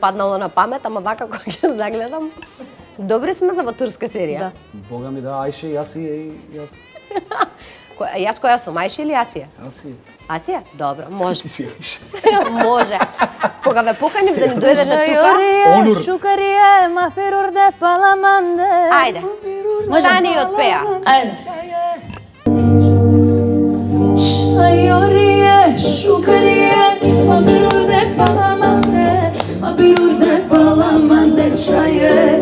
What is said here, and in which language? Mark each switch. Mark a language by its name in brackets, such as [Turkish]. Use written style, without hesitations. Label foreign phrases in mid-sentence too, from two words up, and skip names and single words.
[Macedonian] ми паднало на памет, ама вака кога ќе загледам. Добри сме за турска серија. Да. Бога ми да, Ајше и Асија и јас. Јас која сум, Ајша или Асија? Асија. Асија? Добро, може. Ти си Ајше. Може. Кога ве поканим да ни дојдете тука, [Romany] Жајорија, [Macedonian] Онур. [Romany] шукарија, мапирур де паламанде. [Macedonian] ајде. Да ни отпеа. Ајде. [Romany] Шајорија, шукарија, мапирур де паламанде, мапирур де паламанде, чаје.